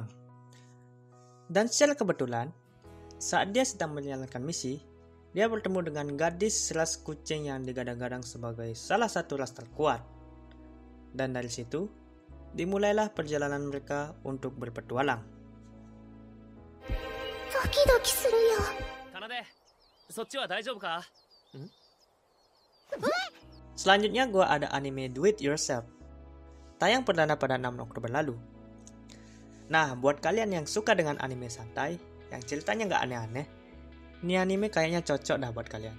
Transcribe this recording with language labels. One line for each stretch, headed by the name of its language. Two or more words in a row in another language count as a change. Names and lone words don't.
Indonesian: Dan secara kebetulan, saat dia sedang menjalankan misi, dia bertemu dengan gadis ras kucing yang digadang-gadang sebagai salah satu ras terkuat. Dan dari situ, dimulailah perjalanan mereka untuk berpetualang.
Japanese: ドキドキするよ. カナデ、そちは大丈夫か?
Indonesian: Selanjutnya gue ada anime Do It Yourself. Tayang perdana pada 6 Oktober lalu. Nah, buat kalian yang suka dengan anime santai, yang ceritanya nggak aneh-aneh, ini anime kayaknya cocok dah buat kalian.